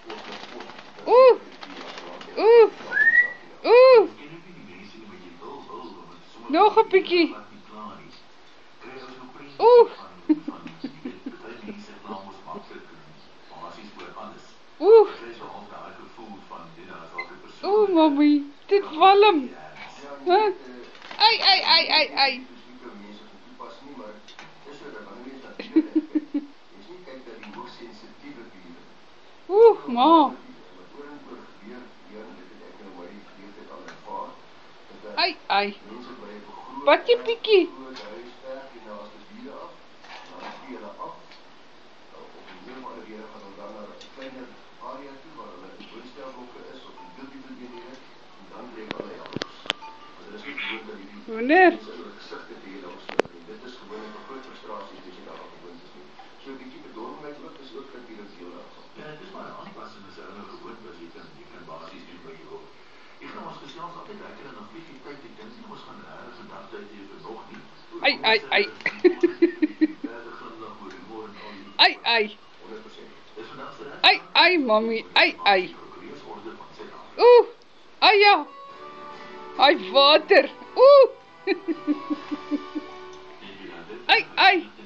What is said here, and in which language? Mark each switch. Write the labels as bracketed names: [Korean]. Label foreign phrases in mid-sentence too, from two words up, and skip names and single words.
[Afrikaans] Nog 'n bietjie. Mommy, dit walm. Ai. Ma. Ai. Wat jy bietjie. Wanneer? Dit is gewoon 'n groot frustrasie as jy daarop gewoond is nie. So 'n bietjie bedorwenheid ook is ook natuurlik deel daarvan. Ja, dit is maar 'n aanpassing as 'n ouer gewoond was jy kan basies doen wat jy wil. Ek gaan ons gesels altyd lekker en dan vlieg die tyd, ek dink nie ons gaan regtig 'n dag tyd hê vir nog nie. Ai. Ai, mommy. Ai. Ai ja. Ai water. Ai.